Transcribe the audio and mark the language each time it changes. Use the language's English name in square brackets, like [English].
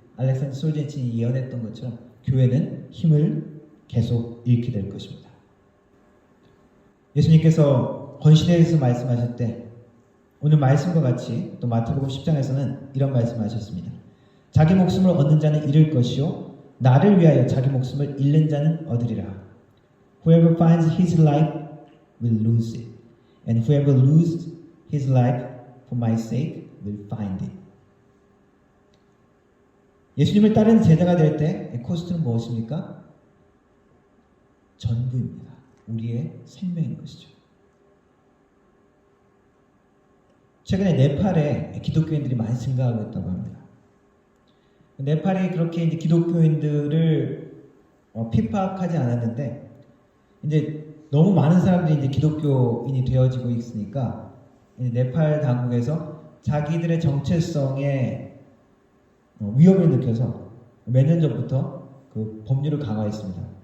[Korean] 알렉산더 솔제니친이 예언했던 것처럼 교회는 힘을 계속 잃게 될 것입니다. 예수님께서 건시대에서 말씀하실 때 오늘 말씀과 같이 또 마태복음 10장에서는 이런 말씀하셨습니다. 자기 목숨을 얻는 자는 잃을 것이요 나를 위하여 자기 목숨을 잃는 자는 얻으리라. [English] Whoever finds his life will lose it, and whoever loses his life for my sake will find it. [Korean] 예수님을 따르는 제자가 될 때 코스트는 무엇입니까? 전부입니다. 우리의 생명인 것이죠. 최근에 네팔에 기독교인들이 많이 증가하고 있다고 합니다. 네팔이 그렇게 이제 기독교인들을 핍박하지 않았는데 이제 너무 많은 사람들이 이제 기독교인이 되어지고 있으니까 이제 네팔 당국에서 자기들의 정체성에 위협을 느껴서 몇 년 전부터 그 법률을 강화했습니다.